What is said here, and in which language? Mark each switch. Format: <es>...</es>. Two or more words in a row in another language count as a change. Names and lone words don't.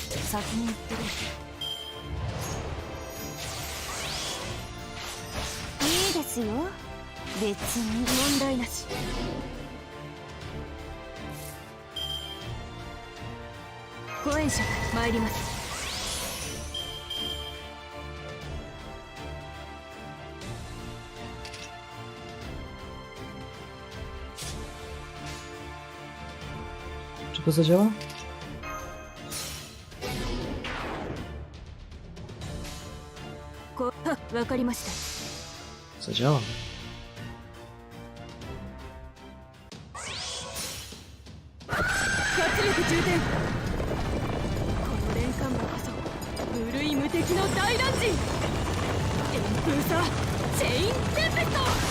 <ja>先に行ってる。いいですよ別に問題なし。後援者参ります。</ja> <pl>Czy to zadziała? Zadziała.</pl> <ja>活力充填。この連環馬こそ無類無敵の大乱陣。旋風さチェインテンペスト。</ja>